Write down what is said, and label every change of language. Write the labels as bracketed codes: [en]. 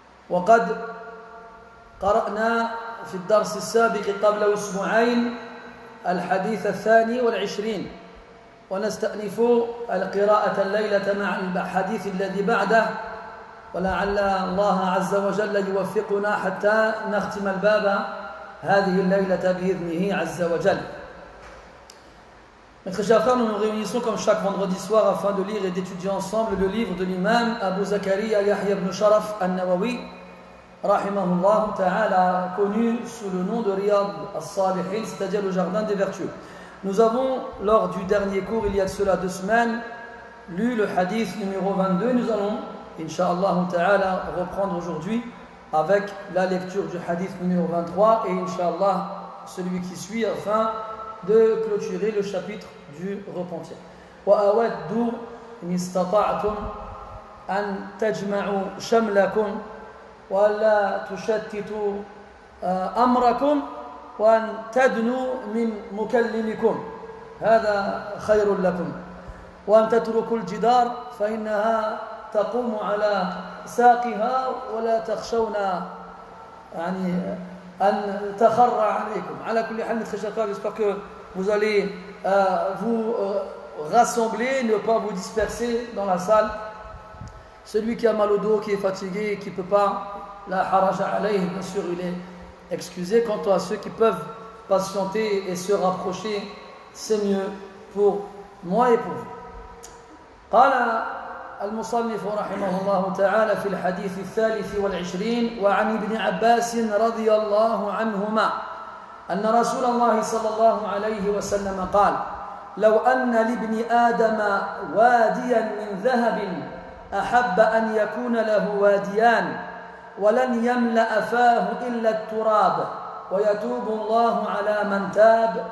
[ar] وقد قرأنا في الدرس السابق قبل أسبوعين الحديث 22، ونستأنف القراءة الليلة مع الحديث الذي بعده، ولعل الله عز وجل يوفقنا حتى نختم الباب هذه الليلة بإذنه عز وجل. [fr] Mes très chers frères, nous nous réunissons comme chaque vendredi soir afin de lire et d'étudier ensemble le livre de l'imam Abu Zakaria Yahya ibn Sharaf al-Nawawi rahimahullah ta'ala, connu sous le nom de Riyad al-Salihin, c'est-à-dire le jardin des vertueux. Nous avons, lors du dernier cours, il y a de cela 2 semaines, lu le hadith numéro 22. Nous allons, Inch'Allah ta'ala, reprendre aujourd'hui avec la lecture du hadith numéro 23 et Inch'Allah celui qui suit, afin de clôturer le chapitre du repentir. [ar] وَأَوَدُّ إِنِ اسْتَطَعْتُمْ أَنْ تَجْمَعُوا شَمْلَكُمْ وَلَا تُشَتِّتُوا أَمْرَكُمْ وأن تدنوا من مكلمكم، هذا خير لكم، وأن تتركوا الجدار فإنها تقوم على ساقها ولا تخشون يعني أن تخر عليكم. [fr] على كل حال، j'espère que vous allez vous rassembler, ne pas vous disperser dans la salle. Celui qui a mal au dos, qui est fatigué, qui ne peut pas, la haraja alayhi, bien sûr, il est excusez. Quant à ceux qui peuvent patienter et se rapprocher, c'est mieux pour moi et pour vous. [ar] قال المصنف رحمه الله تعالى في الحديث 23 وعن ابن عباس رضي الله عنهما أن رسول الله صلى الله عليه وسلم قال: لو أن لابن آدم واديا من ذهب أحب أن يكون له واديان ولن يملأ فاه إلا التراب ويتوب الله على من تاب.